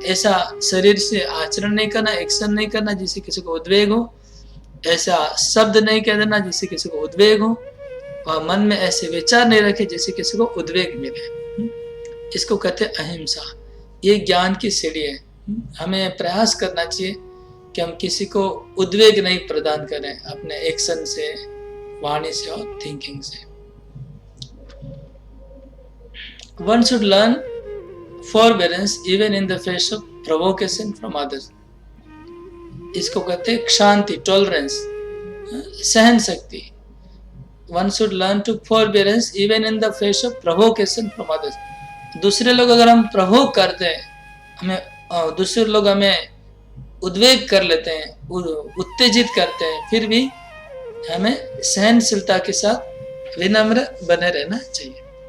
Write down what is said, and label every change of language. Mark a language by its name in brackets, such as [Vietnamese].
[Hindi] ऐसा शरीर से आचरण नहीं करना, एक्शन नहीं करना जिससे किसी को उद्वेग हो, ऐसा शब्द नहीं कह देना जिससे किसी को उद्वेग हो, और मन में ऐसे विचार नहीं रखे जिससे किसी को उद्वेग मिले। इसको कहते हैं अहिंसा। ये ज्ञान की सीढ़ी है। हमें प्रयास करना चाहिए कि हम किसी को उद्वेग नहीं प्रदान करें अपने एक्शन से, वाणी से और थिंकिंग से। [English] One should learn forbearance even in the face of provocation from others। [Hindi] इसको कहते हैं क्षांति, टॉलरेंस, सहन शक्ति। [English] One should learn to forbearance even in the face of provocation from others। [Hindi] दूसरे लोग अगर हम प्रवोक करते हैं, हमें दूसरे लोग हमें उद्वेग कर लेते हैं, उत्तेजित करते हैं, फिर भी हमें सहनशीलता के साथ विनम्र बने रहना चाहिए।